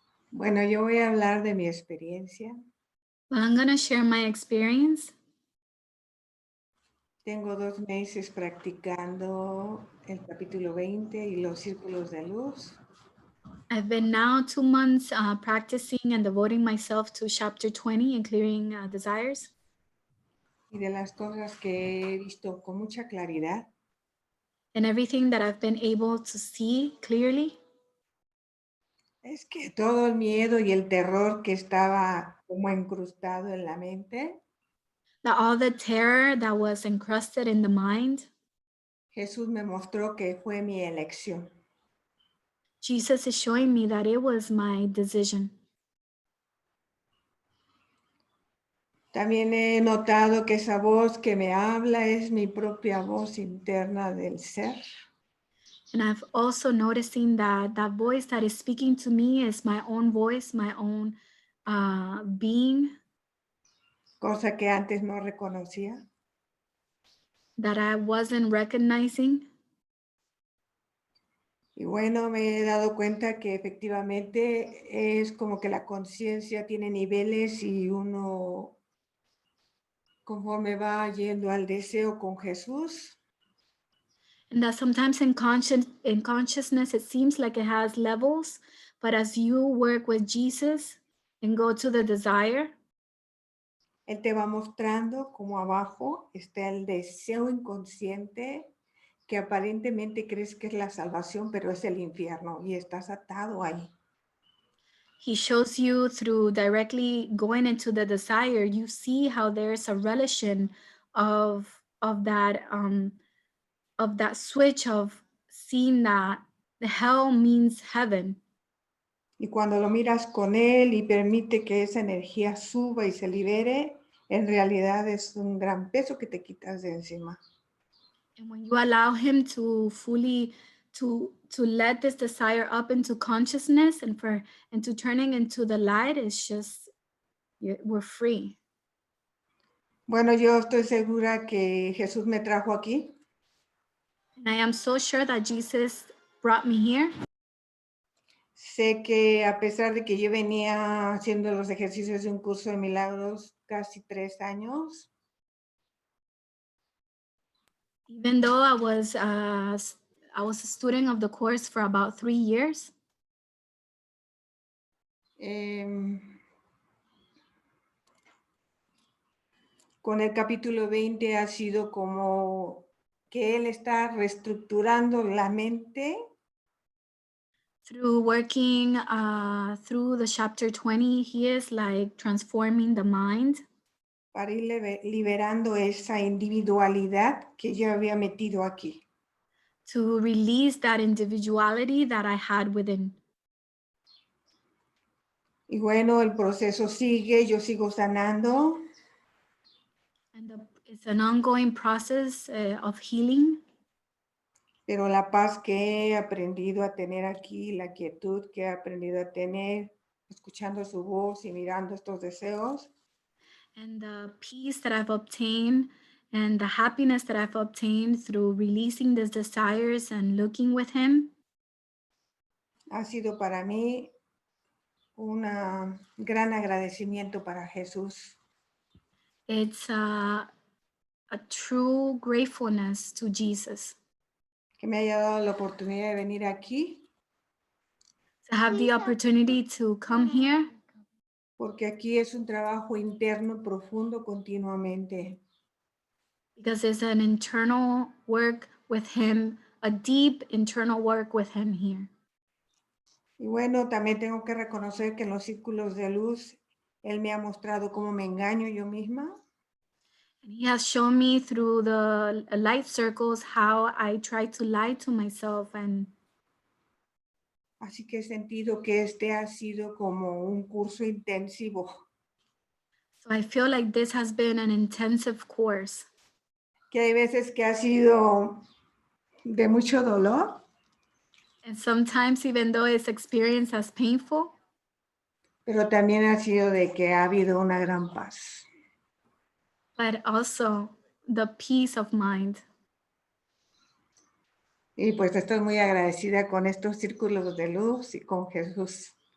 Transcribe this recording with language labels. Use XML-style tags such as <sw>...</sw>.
<es>Bueno, yo voy a hablar de mi experiencia.</es> <en>Well, I'm going to share my experience.</en> <es>Tengo 2 meses practicando el capítulo 20 y los círculos de luz.</es> <en>I've been now 2 months practicing and devoting myself to chapter 20 and clearing desires.</en> <es>Y de las cosas que he visto con mucha claridad</es> <en>And everything that I've been able to see clearly</en> <es>es que todo el miedo y el terror que estaba como incrustado en la mente,</es> <en>that all the terror that was encrusted in the mind,</en> <es>Jesús me mostró que fue mi elección.</es> <en>Jesus is showing me that it was my decision.</en> <es>También he notado que esa voz que me habla es mi propia voz interna del ser.</es> <en>And I've also noticing that that voice that is speaking to me is my own voice, my own being</en> <es>Cosa que antes no reconocía.</es> <en>that I wasn't recognizing.</en> <es>Y bueno, me he dado cuenta que efectivamente es como que la conciencia tiene niveles y uno, conforme va yendo al deseo con Jesús,</es> <en>And that sometimes in consciousness, it seems like it has levels, but as you work with Jesus and go to the desire,</en> <es>Él te va mostrando como abajo está el deseo inconsciente que aparentemente crees que es la salvación, pero es el infierno y estás atado ahí.</es> <en>he shows you through directly going into the desire, you see how there's a relation of that switch of seeing that the hell means heaven.</en> <es>Y cuando lo miras con Él y permite que esa energía suba y se libere, en realidad es un gran peso que te quitas de encima.</es> <en>And when you allow him to fully to let this desire up into consciousness and to turning into the light, it's just we're free.</en> <es>Bueno, yo estoy segura que Jesús me trajo aquí</es> <en>And I am so sure that Jesus brought me here.</en> <es>Sé que a pesar de que yo venía haciendo los ejercicios de un curso de milagros casi 3 años,</es> <en>Even though I was a student of the course for about 3 years,</en> <es>con el capítulo 20 ha sido como que Él está reestructurando la mente</es> <en>through working through the chapter 20, he is like transforming the mind</en> <es>para ir liberando esa individualidad que yo había metido aquí.</es> <en>to release that individuality that I had within.</en> <es>Y bueno, el proceso sigue, yo sigo sanando.</es> <en>And it's an ongoing process of healing.</en> <es>Pero la paz que he aprendido a tener aquí, la quietud que he aprendido a tener, escuchando su voz y mirando estos deseos,</es> <en>And the peace that I've obtained and the happiness that I've obtained through releasing these desires and looking with him</en> <es>ha sido para mí un gran agradecimiento para Jesús.</es> <en>it's a true gratefulness to Jesus</en> <es>Que me haya dado la oportunidad de venir aquí,</es> <en>to have the opportunity to come here,</en> <es>porque aquí es un trabajo interno profundo continuamente.</es> <en>because it's an internal work with him, a deep internal work with him here.</en> <es>Y bueno, también tengo que reconocer que en los círculos de luz, Él me ha mostrado cómo me engaño yo misma.</es> <en>And he has shown me through the light circles how I try to lie to myself. And</en> <es>Así que he sentido que este ha sido como un curso intensivo.</es> <en>so I feel like this has been an intensive course.</en> <es>Que hay veces que ha sido de mucho dolor,</es> <en>And sometimes, even though it's experienced as painful,</en> <es>pero también ha sido de que ha habido una gran paz.</es> <en>but also the peace of mind.</en> <es>Y pues estoy muy agradecida con estos círculos de luz y con Jesús.</es>